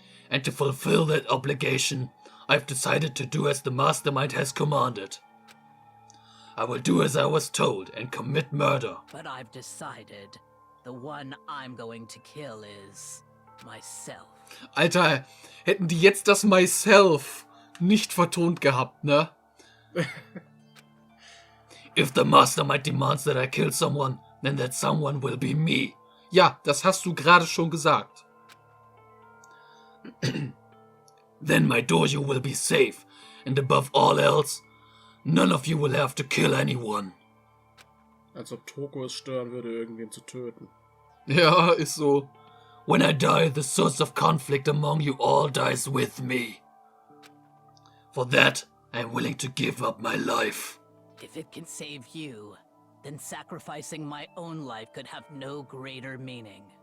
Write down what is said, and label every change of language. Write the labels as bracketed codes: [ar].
[en] And to fulfill that obligation, I've decided to do as the mastermind has commanded. I will do as I was told and commit murder. But I've decided the one I'm going to kill is myself. [de] Alter, hätten die jetzt das myself nicht vertont gehabt, ne? [en] If the mastermind demands that I kill someone, then that someone will be me. [de] Ja, das hast du gerade schon gesagt. [en] Then my dojo will be safe, and above all else, none of you will have to kill anyone. [de] Als ob Toko es stören würde, irgendwen zu töten. Ja, ist so. [en] When I die, the source of conflict among you all dies with me. For that, I am willing to give up my life. If it can save you, then sacrificing my own life could have no greater meaning.